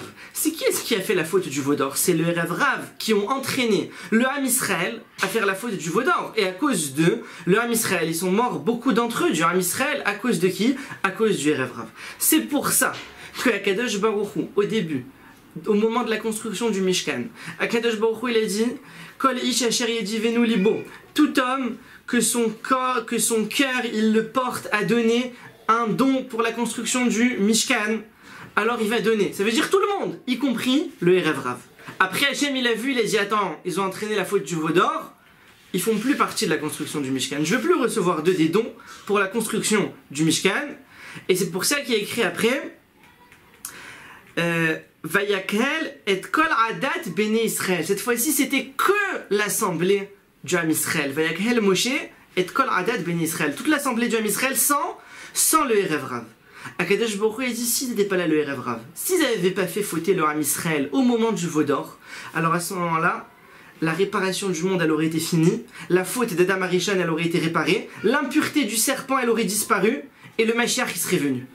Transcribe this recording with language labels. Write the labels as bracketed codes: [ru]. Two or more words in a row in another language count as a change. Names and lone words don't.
[fr] C'est qui est-ce qui a fait la faute du veau d'or? C'est le Erev Rav qui ont entraîné le Ham Israël à faire la faute du veau d'or. Et à cause d'eux, le Ham Israël, ils sont morts beaucoup d'entre eux du Ham Israël. À cause de qui? À cause du Erev Rav. C'est pour ça que [he] הקדוש ברוך הוא, [fr] au début, au moment de la construction du Mishkan, [he] הקדוש ברוך הוא, il a dit כל איש אשר ידבנו לבו, [fr] tout homme que son cœur il le porte à donner un don pour la construction du Mishkan, alors il va donner. Ça veut dire tout le monde, y compris le Erev Rav. Après Hachem il a vu, il a dit attends, ils ont entraîné la faute du veau d'or, ils font plus partie de la construction du Mishkan. Je veux plus recevoir d'eux des dons pour la construction du Mishkan. Et c'est pour ça qu'il a écrit après [he] ויקהל את כל עדת בני ישראל. [fr] Cette fois-ci c'était que l'assemblée du Ham Israël. [he] ויקהל משה את כל עדת בני ישראל. [fr] Toute l'assemblée du Ham Israël sans le Erev Rav. [he] הקדוש ברוך הוא [fr] a dit s'ils n'étaient pas là le Erev Rav, s'ils n'avaient pas fait fauter le Ham Israël au moment du veau d'or, alors à ce moment-là, la réparation du monde elle aurait été finie, la faute d'Adam Arishon elle aurait été réparée, l'impureté du serpent elle aurait disparu, et le Mashiach il serait venu.